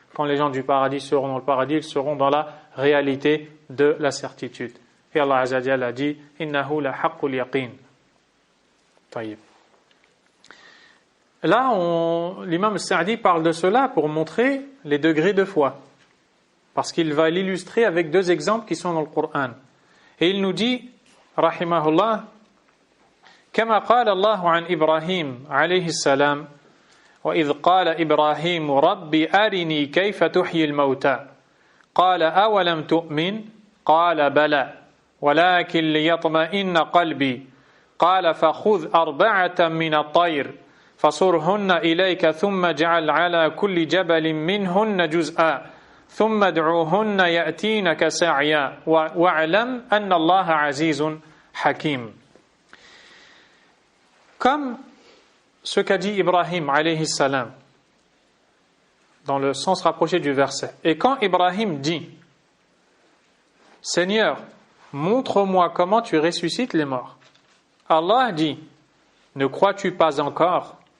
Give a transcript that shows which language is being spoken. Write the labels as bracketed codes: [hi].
[fr] Quand les gens du paradis seront dans le paradis, ils seront dans la réalité de la certitude. Et Allah Azza wa Jalla a dit [ar] innahu la haqqul yaqin. [fr] Taïb. Là, l'imam Sa'di parle de cela pour montrer les degrés de foi. Parce qu'il va l'illustrer avec 2 exemples qui sont dans le Coran. Et il nous dit, [ar] rahimahullah, كما قال الله عن إبراهيم عليه السلام وإذ قال إبراهيم رب أرني كيف تحيي الموتى قال أولم تؤمن قال بلى ولكن ليطمئن قلبي قال فخذ 4 من الطير فصرهن إليك ثم اجعل على كل جبل منهن جزءا ثم ادعوهن يأتينك سعيا واعلم أن الله عزيز حكيم. [fr] Comme ce qu'a dit Ibrahim alayhi salam dans le sens rapproché du verset. Et quand Ibrahim dit Seigneur, montre-moi comment tu ressuscites les morts, Allah dit ne crois-tu pas encore?